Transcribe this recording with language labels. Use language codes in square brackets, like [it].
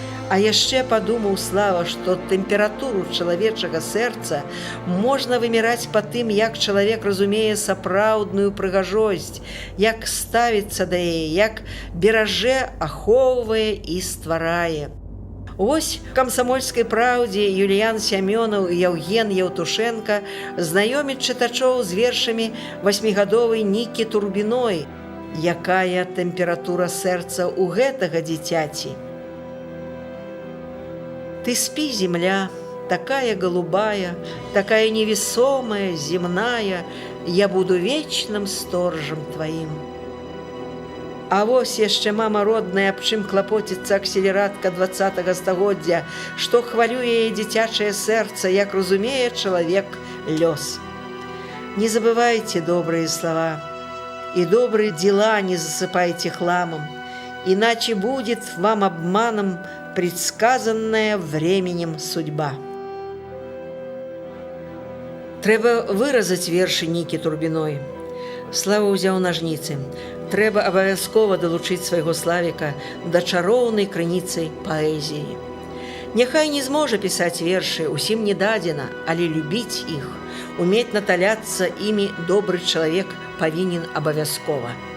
[be] А яшчэ падумаў Слава, што тэмпературу чалавечага сэрца можна вымераць па тым, як чалавек разумее сапраўдную прыгажосць, як ставіцца да яе, як беражэ, ахоўвае і стварае. Вось в «Камсамольскай праўдзе» Юліян Сямёнаў і Яўген Яўтушенка знаёміць чытачоў з вершамі 8гадовай Нікі Турбіной. Якая тэмпература сэрца ў гэтага дзіцяці? [ru] Ты спі, земля, такая голубая, такая невесомая, земная, я буду вечным сторожем твоим. [be] А вось яшчэ мама родная, аб чым клапоціцца акселератка 20-го стагоддзя, што хвалюе яе дзіцячае сэрца, як разумее чалавек лёс. [ru] Не забывайте добрые слова, и добрые дела не засыпайте хламом, иначе будет вам обманом предсказанная временем судьба. [be] Трэба выразаць вершы Нікі Турбіной. Слава ўзяў нажніцы. Трэба абавязкова далучыць свайго Славіка да чароўнай крыніцы паэзіі. Няхай не зможа пісаць вершы, усім не дадзена, але любіць іх, умець наталяцца імі добры чалавек павінен абавязкова.